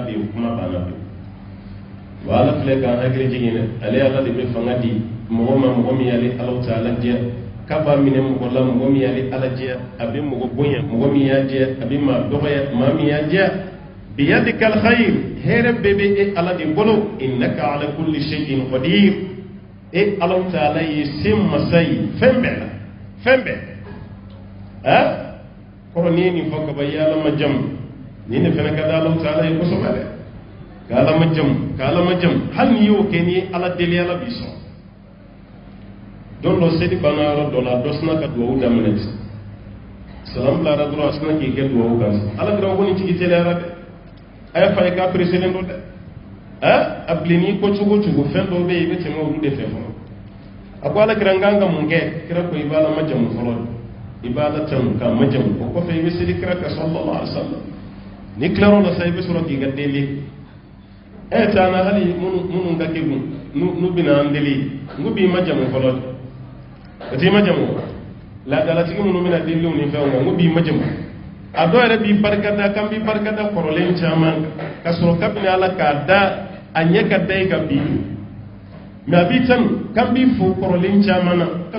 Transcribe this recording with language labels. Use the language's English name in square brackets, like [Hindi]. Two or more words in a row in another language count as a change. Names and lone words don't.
[Bambara] bɛ yen o kuma banna bi wa ala filɛ k'an hakili jigin dɛ ale ala de bɛ fanga di mɔgɔ ma mɔgɔ min y'ale alaw ta ala diya k'a b'a minɛ mɔgɔ la mɔgɔ min y'ale ala diya a bɛ mɔgɔ bonya mɔgɔ min y'a diya a bɛ maa dɔgɔya maa min y'a diya [Arabic] بيدك الخير [Bambara] hɛrɛ bɛɛ bɛ e ala de bolo [Arabic] إنك على كل شيء قدير [Bambara] e alaw taala ye se masa ye fɛn bɛɛ la fɛn bɛɛ kɔrɔ n'i ye nin fɔ ka ban i ye ala majamu nin de fɛnɛ ka di alaw taala ye kosɛbɛ dɛ ka ala majamu hali n'i y'o kɛ n'i ye ala deli ala b'i sɔn don dɔ seli banna yɔrɔ dɔ la dɔ sina ka duwawu daminɛ salamu bilara dɔrɔn a sina k'i kɛ duwawu kan ala kɛra ko nin tigi teliyara dɛ a y'a fa ye k'a pereselen don dɛ a bilenni ko cogo cogo fɛn dɔw bɛ yen i bɛ tɛmɛ olu de fɛ fɔlɔ a ko ala kɛra n kan ka mun kɛ kira ko i b'a la majamu fɔlɔ i b'a la tanu k'a majamu o kɔfɛ i bɛ seli kira kan [Arabic] صلى الله عليه وسلم [Bambara] ni tilar'o la sa i bɛ sɔrɔ k'i ka deli taa na hali minnu ka kɛ n'u bɛna an deli n'u b'i majamu fɔlɔ o t'i majamu laadalatigi minnu bɛna deliw ni fɛnw kan n'u b'i majamu a dɔw yɛrɛ b'i barikada kan b'i barikada kɔrɔlen caman ka sɔrɔ kabini ala k'a da a ɲɛ ka da i ka bi mais a b'i tanu kan b'i fo kɔrɔlen caman na ka